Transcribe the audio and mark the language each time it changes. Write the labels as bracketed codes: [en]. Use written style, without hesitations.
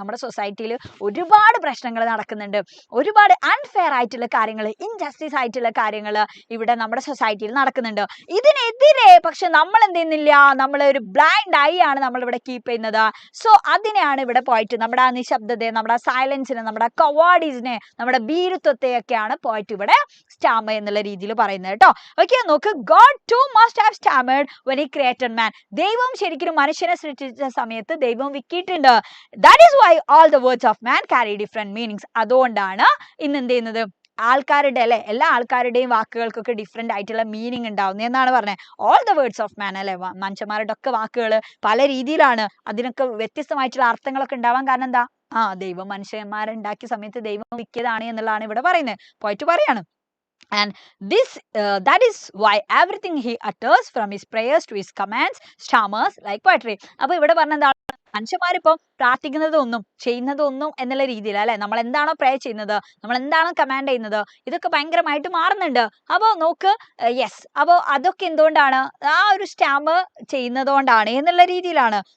[ml] നമ്മുടെ സൊസൈറ്റിയിൽ ഒരുപാട് പ്രശ്നങ്ങൾ നടക്കുന്നുണ്ട്, ഒരുപാട് അൺഫെയർ ആയിട്ടുള്ള കാര്യങ്ങൾ, ഇൻജസ്റ്റിസ് ആയിട്ടുള്ള കാര്യങ്ങൾ ഇവിടെ നമ്മുടെ സൊസൈറ്റിയിൽ നടക്കുന്നുണ്ട്. ഇതിനെതിരെ പക്ഷെ നമ്മൾ എന്ത് ചെയ്യുന്നില്ല, നമ്മൾ ഒരു ബ്ലൈൻഡ് ഐ ആണ് നമ്മൾ ഇവിടെ കീപ്പ് ചെയ്യുന്നത്. സോ അതിനെയാണ് ഇവിടെ പോയിട്ട് നമ്മുടെ ആ നിശബ്ദതയെ, നമ്മുടെ ആ സൈലൻസിനെ, നമ്മുടെ കവാഡീസിനെ, നമ്മുടെ ഭീരുത്വത്തെയൊക്കെയാണ് പോയിട്ട് ഇവിടെ സ്റ്റാമ എന്നുള്ള രീതിയിൽ പറയുന്നത് കേട്ടോ. [en] Okay, നോക്ക്, God too must have stammered when he created man. [ml] ദൈവം ശരിക്കും മനുഷ്യനെ സൃഷ്ടിച്ച സമയത്ത് ദൈവം വിക്കിയിട്ടുണ്ട്. [en] That is why all the words of man carry different meanings. [ml] അതുകൊണ്ടാണ് ഇന്ന് എന്ത് ചെയ്യുന്നത്, ആൾക്കാരുടെ അല്ലെ എല്ലാ ആൾക്കാരുടെയും വാക്കുകൾക്കൊക്കെ ഡിഫറെന്റ് ആയിട്ടുള്ള മീനിങ് ഉണ്ടാവുന്നത് എന്നാണ് പറഞ്ഞത്. [en] all the words of man [ml] അല്ലെ, മനുഷ്യന്മാരുടെ ഒക്കെ വാക്കുകൾ പല രീതിയിലാണ്, അതിനൊക്കെ വ്യത്യസ്തമായിട്ടുള്ള അർത്ഥങ്ങളൊക്കെ ഉണ്ടാവാൻ കാരണം എന്താ, ദൈവം മനുഷ്യന്മാരെ ഉണ്ടാക്കിയ സമയത്ത് ദൈവം വിക്കിയതാണ് എന്നുള്ളതാണ് ഇവിടെ പറയുന്നത്, പോയിട്ട് പറയാണ്. [en] And that is why everything he utters, from his prayers to his commands, stammers like poetry. [ml] അപ്പൊ ഇവിടെ പറഞ്ഞ മനുഷ്യന്മാരിപ്പം പ്രാർത്ഥിക്കുന്നതൊന്നും ചെയ്യുന്നതൊന്നും എന്നുള്ള രീതിയിൽ അല്ലെ, നമ്മൾ എന്താണോ പ്രേ ചെയ്യുന്നത്, നമ്മൾ എന്താണോ കമാൻഡ് ചെയ്യുന്നത്, ഇതൊക്കെ ഭയങ്കരമായിട്ട് മാറുന്നുണ്ട്. അപ്പോൾ നോക്ക്, യെസ്, അപ്പോൾ അതൊക്കെ എന്തുകൊണ്ടാണ്, ആ ഒരു സ്റ്റാമർ ചെയ്യുന്നതുകൊണ്ടാണ് എന്നുള്ള രീതിയിലാണ്.